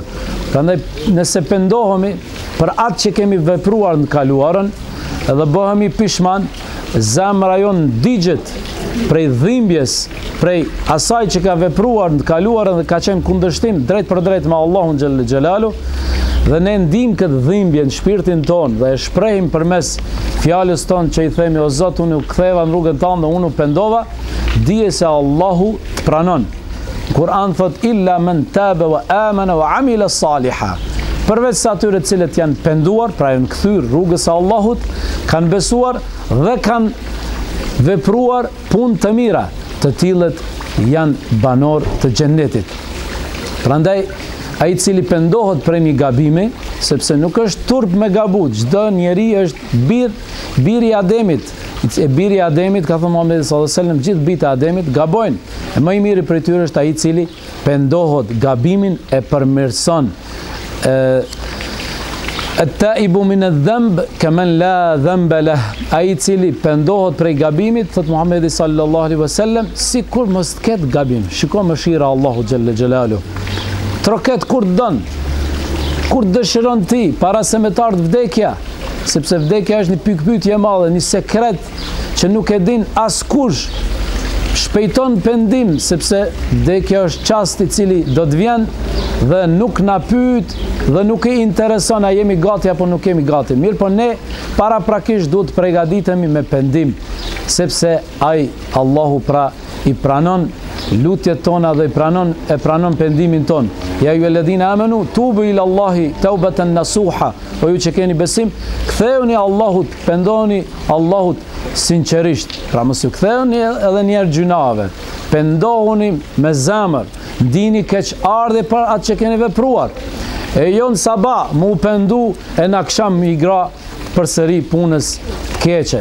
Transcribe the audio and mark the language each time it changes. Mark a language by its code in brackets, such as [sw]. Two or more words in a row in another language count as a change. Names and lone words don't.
[sq] Prandaj nëse pendohemi për atë që kemi vepruar në kaluarën edhe bëhemi pishman, zemra jon digjet prej dhimbjes, prej asaj që ka vepruar në kaluarën dhe ka qenë kundërshtim drejt për drejt me Allahun [ar] جل جلاله, [sq] dhe ne ndim këtë dhimbje në shpirtin ton dhe e shprehim përmes fjalës ton që i themi o Zot, unë u ktheva në rrugën tënde dhe unë u pendova, dije se Allahu të pranon. Kur'an thot [ar] إلا من تاب وآمن وعمل صالحا. [sq] Përveç sa atyre të cilët janë penduar, pra janë kthyer rrugës së Allahut, kanë besuar dhe kanë vepruar punë të mira, të tillët janë banor të xhennetit. Prandaj ai i cili pendohet prej një gabimi, sepse nuk është turp me gabu, çdo njeri është biri i Ademit. E biri i Ademit, ka thënë Muhamedi [ar] صلى الله عليه وسلم, [sq] gjithë bijtë e Ademit gabojnë. E më i miri prej tyre është ai i cili pendohet, gabimin e përmirëson. [ar] التائب من الذنب كمن لا ذنب له. [sq] Ai i cili pendohet prej gabimit, thot Muhamedi [ar] صلى الله عليه وسلم, [sq] sikur mos të ketë gabim. Shiko mëshira Allahu [ar] جل جلاله. [sq] Troket kur dën, kur dëshiron ti, para se me të ardhë vdekja, sepse vdekja është një pikpyetje e madhe, një sekret që nuk e din askush. Shpejton pendim, sepse vdekja është çasti i cili do të vjen dhe nuk na pyet dhe nuk i intereson a jemi gati apo nuk jemi gati. Mirë, po ne paraprakisht duhet të përgatitemi me pendim, sepse ai Allahu pra i pranon lutjet tona dhe e pranon pendimin ton. [ar] يا أيها الذين آمنوا توبوا إلى الله توبة نصوحا. [sq] Po ju që keni besim, ktheuni Allahut, pendoni Allahut sinqerisht. Pra mos ju ktheuni edhe një herë gjunave. Pendohuni me zemër, ndini keq ardhe për atë që keni vepruar. E jo në sabah mu pendu e në akşam i gra përsëri punës keqe.